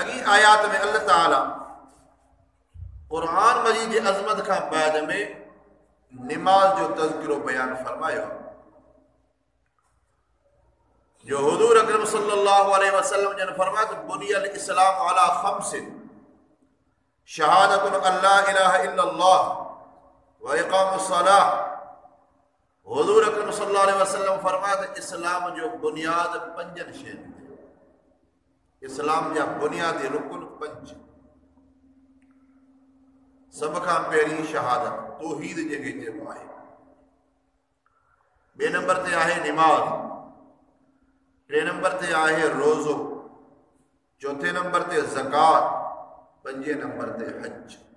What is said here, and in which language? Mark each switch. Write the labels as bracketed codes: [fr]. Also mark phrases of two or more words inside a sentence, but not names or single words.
[sd] आयात में अल्लाह ताला कुरान मजीद जी अज़मत का बाद में नमाज जो तज़किरो बयान फरमायो जो हुज़ूर अकरम [ar] صلى الله عليه وسلم [sd] जन फरमाया तो [ar] بني الإسلام على خمس شهادة أن لا إله إلا الله وإقام الصلاة. [sd] हुज़ूर अकरम [ar] صلى الله عليه وسلم [sd] फरमाया तो इस्लाम जो बुनियाद पंजन शैन, इस्लाम जा बुनियादी रुकन पंज। सब खां पहिरीं शहादत तौहीद जंहिंखे चइबो आहे, ॿिए नंबर ते आहे निमाज़, टे नंबर ते आहे रोज़ो, चौथे नंबर ते ज़कात, पंजे नंबर ते हज।